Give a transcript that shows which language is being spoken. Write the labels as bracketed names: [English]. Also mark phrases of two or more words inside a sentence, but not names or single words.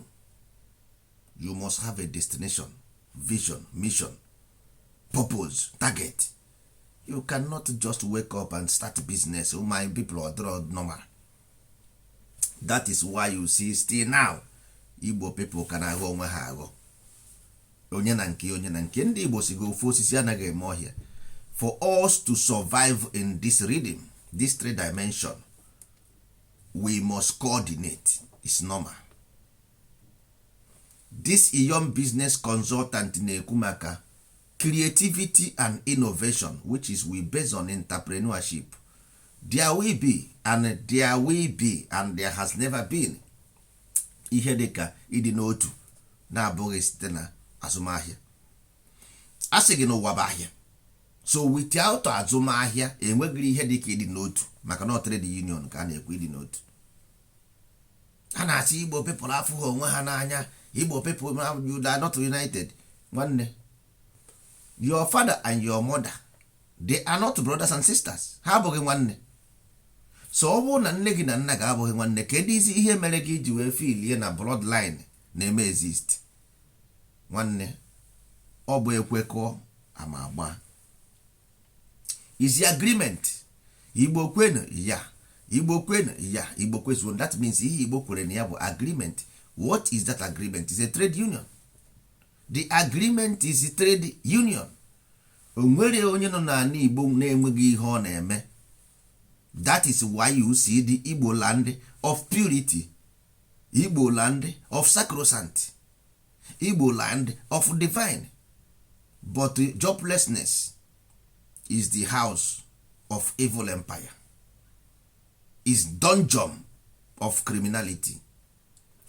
[English] You must have a destination, vision, mission, purpose, target. You cannot just wake up and start business. My people are draw normal. That is why you see still now Igbo people can [Igbo] aghọ onwe ha aghọ. Onye na nke ndị Igbo si go ofu osisi anaghị eme ọhịa. [English] For us to survive in this rhythm, this 3 dimension, we must coordinate. It's normal. This Iyon Business Consultant [Igbo] na-ekwu maka [English] creativity and innovation, which is we based on entrepreneurship. There will be and there has never been [Igbo] ihe dịka ịdị n'otu na-abụghị site na azụmahịa. A sị gị n'ụwa bụ ahịa. [English] So without [Igbo] azụmahịa enweghị ihe dịka ịdị n'otu, maka na [English] trade union [Igbo] ka a na-ekwu ịdị n'otu. A na-asị Igbo people afụghị onwe ha n'anya. [English] Igbo people you are not united. Nwanne, your father and your mother, they are not brothers and sisters. [Igbo] Ha abụghị nwanne. So ọ bụrụ na nne gị na nna gị abụghị nwanne, kedu isi ihe mere gị ji wee filie na bloodline na-eme exist? Nwanne, ọ bụ ekwekọ ama agba. [English] Is the agreement. [Igbo] Igbo kwenu ya, Igbo kwenu ya, Igbo kwezuo. [English] That means [Igbo] ihe Igbo kwere na ya bụ [English] agreement. What is that agreement? It's a trade union. The agreement is a trade union. [Igbo] O nwere onye nọ n'ala Igbo na-enweghị ihe ọ na-eme. [English] That is why you see the Igbo land of purity, Igbo land of sacrosanct, Igbo land of divine. But joblessness is the house of evil empire, is dungeon of criminality.